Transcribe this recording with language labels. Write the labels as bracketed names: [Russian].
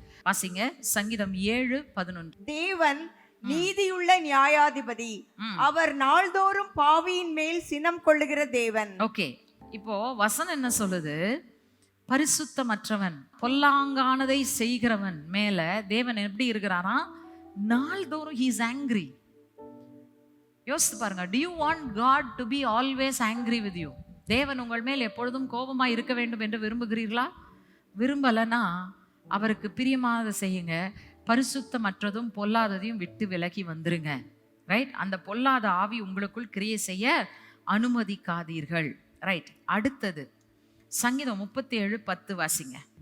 [Tamil] வாசிங்க சங்கீதம் 7:11. தேவன் நீதியுள்ள நியாயாதிபதி, அவர் நாள்தோறும் பாவியின் மேல் சினம் கொள்ளுகிற தேவன். ஓகே, இப்போ வசனம் என்ன சொல்லுது? பரிசுத்தமற்றவன் பொல்லாங்கானதை செய்கிறவன் மேல தேவன் எப்படி இருக்கிறாரா? நாள்தோறும் [English] he is angry. [Tamil] யோசித்து பாருங்க. [English] do you want God to be always angry with you? [Tamil] தேவன் உங்கள் மேல் எப்பொழுதும் கோபமா இருக்க வேண்டும் என்று விரும்புகிறீர்களா? விரும்பலனா அவருக்கு பிரியமானதை செய்யுங்க. பரிசுத்தமற்றதும் பொல்லாததையும் விட்டு விலகி வந்துருங்க. ரைட். அந்த பொல்லாத ஆவி உங்களுக்குள் கிரியை செய்ய அனுமதிக்காதீர்கள். ரைட். அடுத்தது சங்கீதம் 37:10 வாசிங்க.